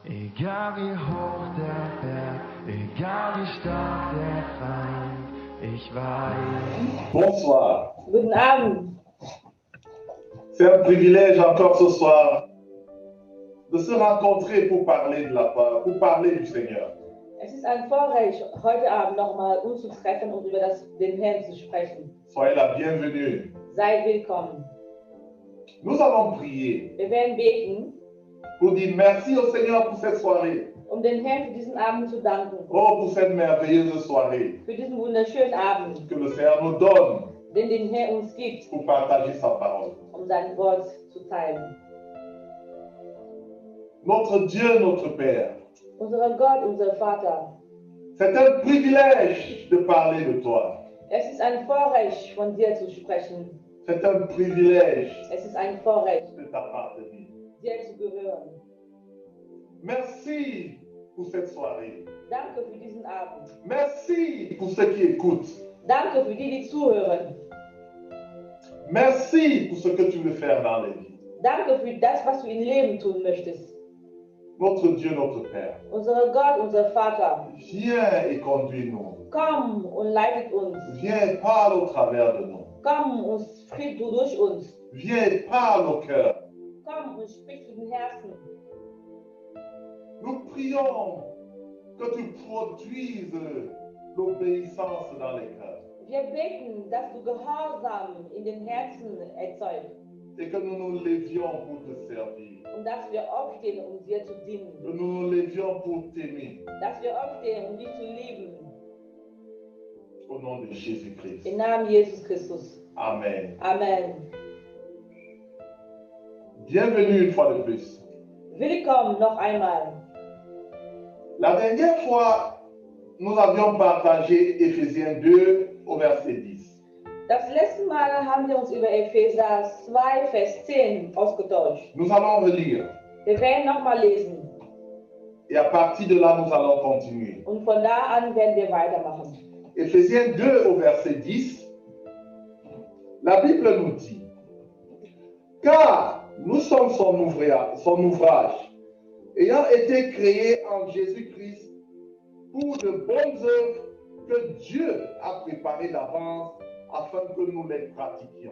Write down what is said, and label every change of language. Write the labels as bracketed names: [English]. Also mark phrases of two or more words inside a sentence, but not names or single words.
[German] Egal wie hoch der Berg, egal wie stark der Feind, ich weiß. [French] Bonsoir. [German] Guten Abend. [French] C'est un privilège encore ce soir de se rencontrer pour parler pour parler du Seigneur. [German] Es ist ein Vorrecht, heute Abend nochmal uns zu treffen und über den Herrn zu sprechen. [French] Soyez la bienvenue. [German] Seid willkommen. [French] Nous allons prier [German] Wir werden beten, [French] pour dire merci au Seigneur pour cette soirée. [German] um den Herrn für diesen Abend zu danken. [French] Oh, pour cette merveilleuse soirée [German] Für diesen wunderschönen Abend, [French] que le Seigneur nous donne [German] den Herr uns gibt, [French] pour partager sa parole. [German] um sein Wort zu teilen. [French] Notre Dieu, notre Père, [German] Unser Gott, unser Vater, [French] c'est un privilège de parler de toi. [German] es ist ein Vorrecht, von dir zu sprechen. [French] C'est un privilège [German] Es ist ein Vorrecht, [French] de t'appartenir. [German] dir zu gehören. [French] Merci pour cette soirée. [German] Danke für diesen Abend. [French] Merci pour ceux qui écoutent. [German] Danke für die, die zuhören. [French] Merci pour ce que tu veux faire dans les vies. [German] Danke für das, was du im Leben tun möchtest. [French] Notre Dieu, notre Père, [German] Unser Gott, unser Vater, [French] viens et conduis-nous. [German] komm und leitet uns. [French] Viens et parle au travers de nous. [German] Komm und sprich du durch uns. [French] Viens et parle au cœur. [German] Komm und sprich zu den Herzen. [French] Nous prions que tu produises l'obéissance dans les cœurs [German] Wir beten, dass du Gehorsam in den Herzen erzeugst [French] et que nous nous levions pour te servir. [German] und dass wir aufstehen, um dir zu dienen. [French] Que nous nous levions pour t'aimer. [German] Dass wir aufstehen, um dich zu lieben. [French] Au nom de Jésus-Christ. [German] Im Namen Jesus Christus. [French] Amen. [German] Amen. [French] Bienvenue une fois de plus. [German] Willkommen noch einmal. [French] La dernière fois, nous avions partagé Éphésiens 2 au verset 10. [German] Das letzte Mal haben wir uns über Epheser 2, Vers 10 ausgetauscht. [French] Nous allons relire. [German] Wir werden nochmal lesen. [French] Et à partir de là, nous allons continuer. [German] Und von da an werden wir weitermachen. [French] Éphésiens 2 au verset 10, la Bible nous dit, car nous sommes son ouvrage, ayant été créés en Jésus-Christ pour de bonnes œuvres que Dieu a préparées d'avance afin que nous les pratiquions.